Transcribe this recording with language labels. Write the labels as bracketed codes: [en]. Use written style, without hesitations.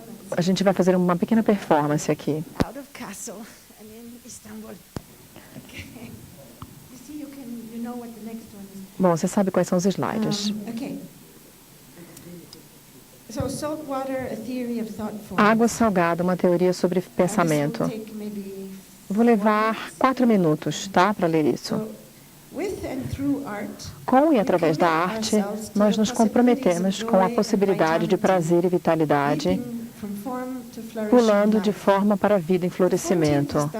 [pt] A gente vai fazer uma pequena performance aqui. [en] Out of Castle and in Istanbul. Okay. You see, you know what the next one is. [pt] Bom, você sabe quais são os slides. [en] Okay. So salt water, a theory of thought form. [pt] Água salgada, uma teoria sobre pensamento. [en] This will take maybe [pt] Vou levar 4 minutos, tá, para ler isso. [en] with and through art. [pt] Com e através da arte, nós nos comprometemos com a possibilidade de prazer e vitalidade, pulando de forma para a vida em florescimento.